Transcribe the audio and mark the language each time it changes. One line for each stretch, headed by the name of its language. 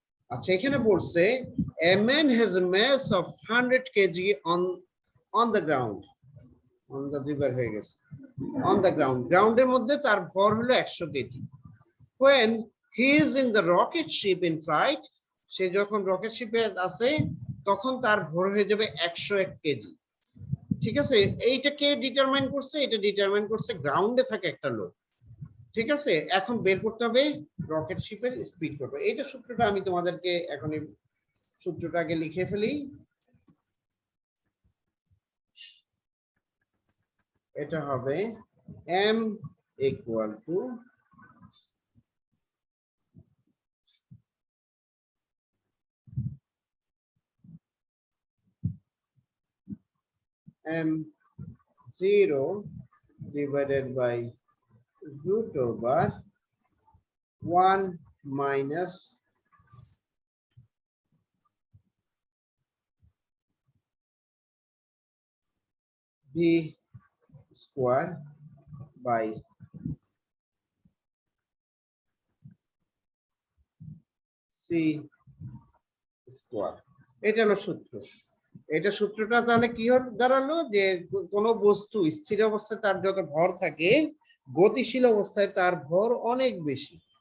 Bangla: আচ্ছা, এখানে বলছে
English: a man has a mass of 100 kg on the ground. on the
Bangla: দুইবার হয়ে গেছে,
English: on the ground,
Bangla: গ্রাউন্ডের মধ্যে তার ভর হলো 100 KG.
English: when he is in the rocket ship in flight,
Bangla: সে যখন রকেট শিপে আছে তখন তার ভর হয়ে যাবে 101 কেজি। ঠিক আছে, এইটা কে ডিটারমাইন করছে? এটা ডিটারমাইন করছে গ্রাউন্ডে থাকে একটা লোক। ঠিক আছে, এখন বের করতে হবে রকেট শিপের স্পিড কত। এইটা সূত্রটা আমি তোমাদেরকে এখন সূত্রটা আগে লিখে ফেলি। এটা হবে m equal to m0
English: divided by root over 1 minus
Bangla: v square by c square. এটা হলো সূত্র। এটা সূত্রটা তাহলে কি দাঁড়ালো যে কোন বস্তু স্থির অবস্থায় তার যত ভর থাকে গতিশীল অবস্থায় তার ভর অনেক বেশি।